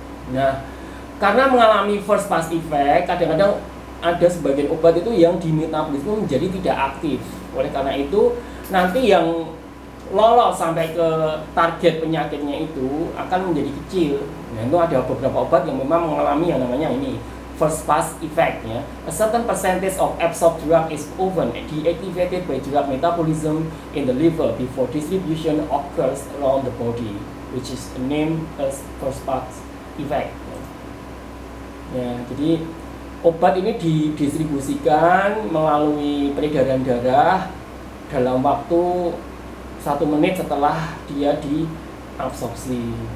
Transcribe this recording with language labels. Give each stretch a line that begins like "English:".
Indonesian: Nah, karena mengalami first pass effect, kadang-kadang ada sebagian obat itu yang di metabolisme menjadi tidak aktif. Oleh karena itu, nanti yang lolos sampai ke target penyakitnya itu akan menjadi kecil. Nah, itu ada beberapa obat yang memang mengalami yang namanya ini first pass effect ya.
English: A certain percentage of absorbed drug is often deactivated by drug metabolism in the liver before distribution occurs around the body, which is named as first pass effect.
Indonesian: Ya, jadi obat ini didistribusikan melalui peredaran darah dalam waktu 1 menit setelah dia diabsorpsi.